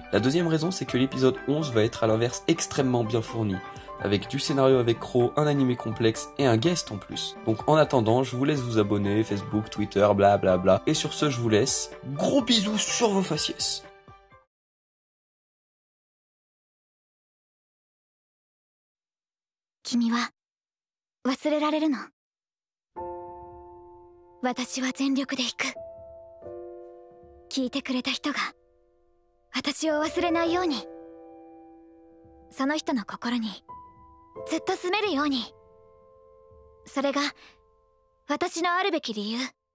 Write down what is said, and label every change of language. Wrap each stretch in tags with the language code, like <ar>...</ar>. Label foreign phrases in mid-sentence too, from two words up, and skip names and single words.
<fr>La deuxième raison, c'est que l'épisode 11 va être à l'inverse extrêmement bien fourni, avec du scénario avec Croc, un animé complexe et un guest en plus. Donc en attendant, je vous laisse vous abonner, Facebook, Twitter, blablabla. Et sur ce, je vous laisse. Gros bisous sur vos faciès.</fr> <ja>君は忘れられるの？私は全力で弾く。聞いてくれた人が私を忘れないように、その人の心にずっと住めるように。それが私のあるべき理由。</ja>